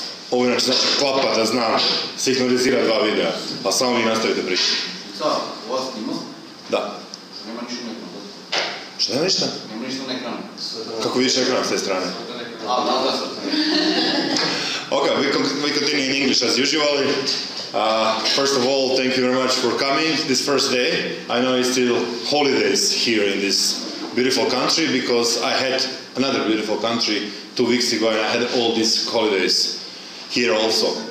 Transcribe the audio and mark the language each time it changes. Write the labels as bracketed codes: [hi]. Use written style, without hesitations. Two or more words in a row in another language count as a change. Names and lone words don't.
[hr] Ovo inače znači klapa da znam sinhronizirati dva videa, a samo vi nastavite pričati. Da, u vas snima? Da. Nema ništa na ekranu. Što nema ništa? Nema ništa na ekranu. Kako vidiš ekran s te strane? Da. [en] Okay, we continue in English as usual. First of all, thank you very much for coming this first day. I know it's still holidays here in this beautiful country because I had another beautiful country 2 weeks ago and I had all these holidays here also.